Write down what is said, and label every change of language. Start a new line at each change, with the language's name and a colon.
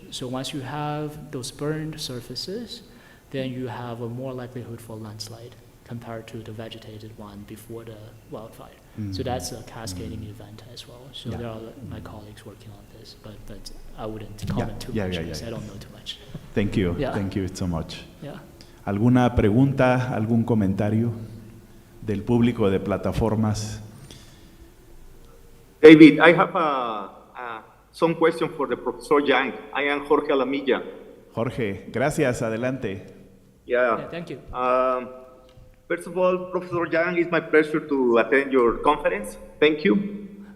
English: So once you have those burned surfaces, then you have a more likelihood for landslide compared to the vegetated one before the wildfire. So that's a cascading event as well. So there are my colleagues working on this, but I wouldn't comment too much because I don't know too much. Thank you. Thank you so much. Yeah.
Spanish: ¿Alguna pregunta, algún comentario del público de plataformas?
English: David, I have some question for the Professor Yang. I am Jorge Alamilla.
Spanish: Jorge, gracias, adelante.
English: Yeah, thank you. First of all, Professor Yang, it's my pleasure to attend your conference. Thank you.